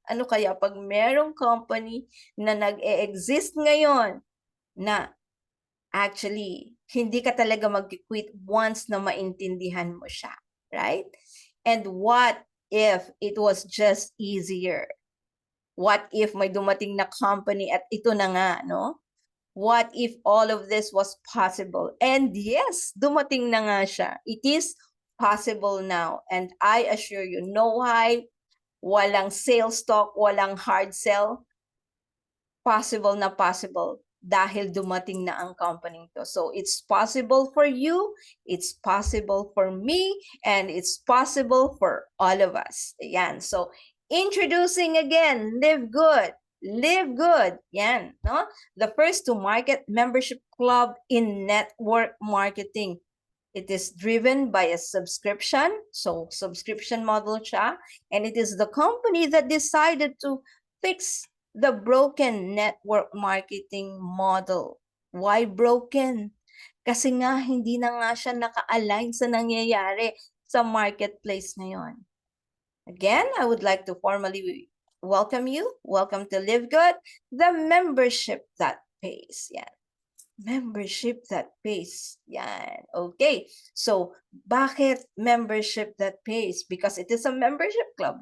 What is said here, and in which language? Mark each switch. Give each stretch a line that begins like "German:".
Filipino: Ano kaya pag merong company na nag-e-exist ngayon na actually hindi ka talaga mag-quit once na maintindihan mo siya, right?
English: And what if it was just easier? What if
Filipino: may dumating na company at ito na nga,
English: no? What if all of this was possible? And yes,
Filipino: dumating na nga siya.
English: It is possible now. And I assure you, no hype, walang sales talk, walang hard sell.
Filipino: Possible na possible dahil dumating na ang company to.
English: So it's possible for you, it's possible for me, and it's possible for all of us. Yan. So introducing again, Live Good. Live Good. Yan, no? The first to market membership club in network marketing. It is driven by a subscription, so subscription model siya, and it is the company that decided to fix the broken network marketing model. Why broken?
Filipino: Kasi nga hindi na nga siya naka-align sa nangyayari sa marketplace ngayon.
English: Again, I would like to formally welcome you. Welcome to Live Good, the membership that pays. Yan. Membership that pays. Yan. Okay. So, bakit membership that pays? Because it is a membership club.